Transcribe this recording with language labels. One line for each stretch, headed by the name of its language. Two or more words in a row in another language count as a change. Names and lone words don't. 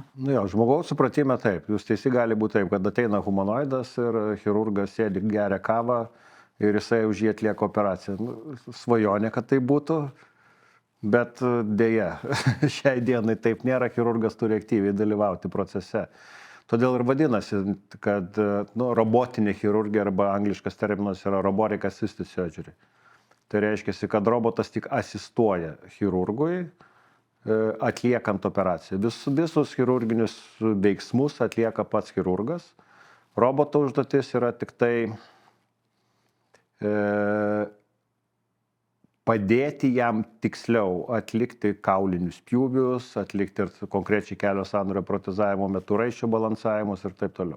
Lithuanian: Nu jo, žmogaus supratime taip. Jūs teisi gali būti taip, kad ateina humanoidas ir chirurgas sėdi, geria kavą ir jisai už jį atlieka operaciją. Nu, svajonė, kad tai būtų, bet dėja, šiai dienai taip nėra, chirurgas turi aktyviai dalyvauti procese. Todėl ir vadinasi, kad robotinė chirurgija arba angliškas terminas yra
English: robotic assisted surgery.
Lithuanian: Tai reiškia, kad robotas tik asistuoja chirurgui atliekant operaciją. Visus chirurginius veiksmus atlieka pats chirurgas. Roboto užduotis yra tik tai padėti jam tiksliau atlikti kaulinius pjūvius, atlikti ir konkrečiai kelio sąnario protezavimo metu raiščio balansavimus ir taip toliau.